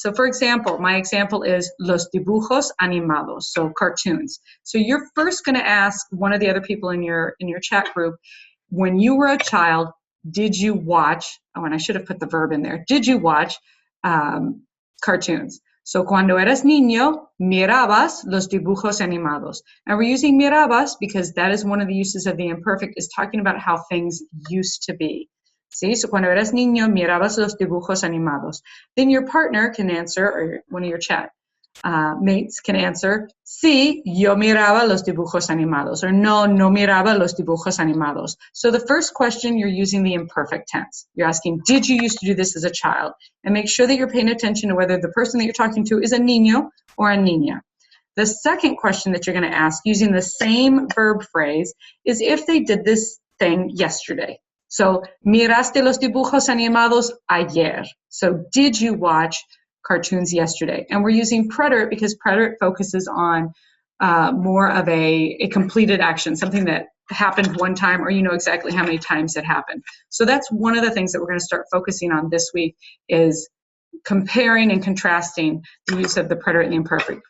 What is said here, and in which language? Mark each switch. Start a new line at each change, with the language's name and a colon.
English: So for example, my example is
Spanish: los dibujos animados,
English: so cartoons. So you're first going to ask one of the other people in your chat group, when you were a child, did you watch, and I should have put the verb in there, did you watch cartoons?
Spanish: So cuando eras niño, mirabas los dibujos animados.
English: And we're using mirabas because that is one of the uses of the imperfect, is talking about how things used to be.
Spanish: ¿Sí? So cuando eras niño, mirabas los dibujos animados.
English: Then your partner can answer, or one of your chat mates can answer,
Spanish: sí, yo miraba los dibujos animados,
English: or
Spanish: no miraba los dibujos animados.
English: So the first question, you're using the imperfect tense. You're asking, did you used to do this as a child? And make sure that you're paying attention to whether the person that you're talking to is a niño or a niña. The second question that you're going to ask, using the same verb phrase, is if they did this thing yesterday.
Spanish: So, miraste los dibujos animados ayer.
English: So, did you watch cartoons yesterday? And we're using preterite because preterite focuses on more of a completed action, something that happened one time, or you know exactly how many times it happened. So that's one of the things that we're going to start focusing on this week, is comparing and contrasting the use of the preterite and the imperfect.